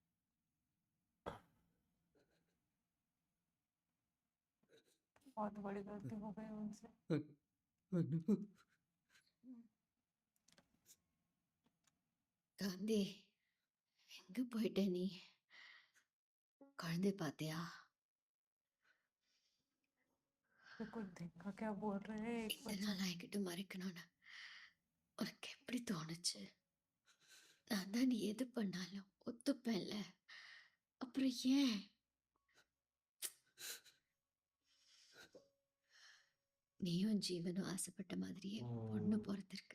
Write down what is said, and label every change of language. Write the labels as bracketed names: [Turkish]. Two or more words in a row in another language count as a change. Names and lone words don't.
[Hindi] बहुत बड़ी गलती हो गई उनसे। [Tamil] காந்தி எங்க போயிட்ட நீ? குழந்தை பாத்தியா? [Hindi] ये कुछ देखा क्या बोल रहे हैं एक [Tamil] இத்தனை [Hindi] बच्चा। [Tamil] நாள் என்கிட்ட மறைக்கணும்னு உனக்கு எப்படி தோணுச்சு? நான் தான் நீ எது பண்ணாலும் ஒத்துப்பேன்ல, அப்புறம் ஏன்? நீயும் ஜீவனும் ஆசைப்பட்ட மாதிரியே பொண்ணு பொறுத்திருக்கு.